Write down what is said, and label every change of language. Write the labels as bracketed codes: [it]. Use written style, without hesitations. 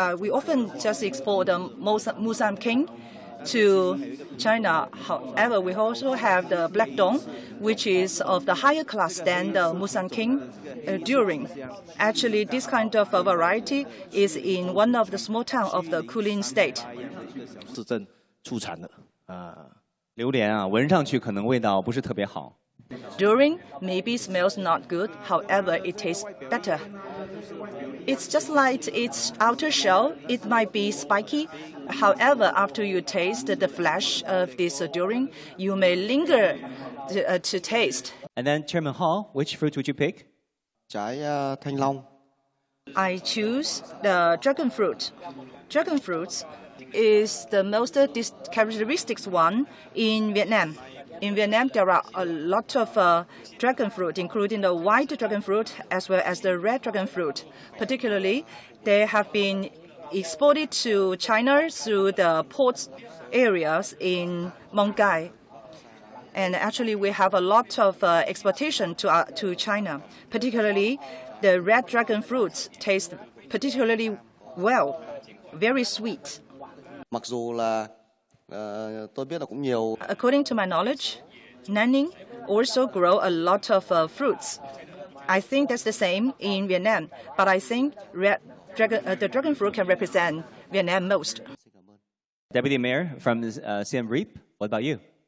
[en] We often just export the Musam king to China. However, we also have the black dong, which is of the higher class than the Musam king during. Actually, this kind of variety is in one of the small towns of the Kulin state. [zh] 市政出产的榴莲啊，闻上去可能味道不是特别好。 [en] During maybe smells not good, however, it tastes better. It's just like its outer shell, it might be spiky. However, after you taste the flesh of this durian, you may linger to taste. And then Chairman Hall, which fruit would you pick? [vi] Trái thanh long. [en] I choose the dragon fruit. Dragon fruit is the most characteristic one in Vietnam. In Vietnam, there are a lot of dragon fruit, including the white dragon fruit as well as the red dragon fruit. Particularly, they have been exported to China through the port areas in Guangxi. And actually, we have a lot of exportation to China. Particularly, the red dragon fruits taste particularly well, very sweet. [vi] Mặc dù là tôi biết là cũng nhiều. [en] According to my knowledge, Nanning also grow a lot of fruits. I think that's the same in Vietnam, but I think the dragon fruit can represent Vietnam most. Deputy Mayor from Siem Reap, what about you?